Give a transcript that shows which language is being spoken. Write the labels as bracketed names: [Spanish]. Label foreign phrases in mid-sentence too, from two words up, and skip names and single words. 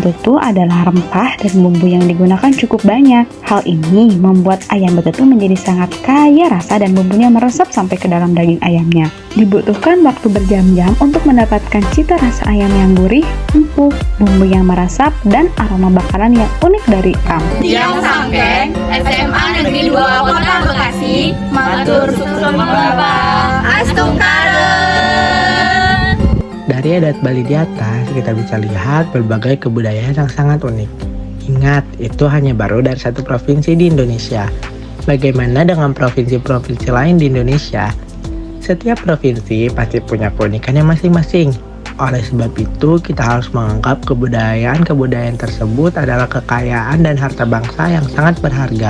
[Indonesian] Yang betutu adalah rempah dan bumbu yang digunakan cukup banyak. Hal ini membuat ayam betutu menjadi sangat kaya rasa dan bumbunya meresap sampai ke dalam daging ayamnya. Dibutuhkan waktu berjam-jam untuk mendapatkan cita rasa ayam yang gurih, empuk, bumbu yang meresap, dan aroma bakaran yang unik dari ayam. [Balinese] Tiang Sanggeng, SMA Negeri 2 Kota Bekasi, matur susun Bapak, Astungkaren. [Indonesian] Dari adat Bali di atas, kita bisa lihat berbagai kebudayaan yang sangat unik. Ingat, itu hanya baru dari satu provinsi di Indonesia. Bagaimana dengan provinsi-provinsi lain di Indonesia? Setiap provinsi pasti punya keunikannya masing-masing. Oleh sebab itu, kita harus menganggap kebudayaan-kebudayaan tersebut adalah kekayaan dan harta bangsa yang sangat berharga.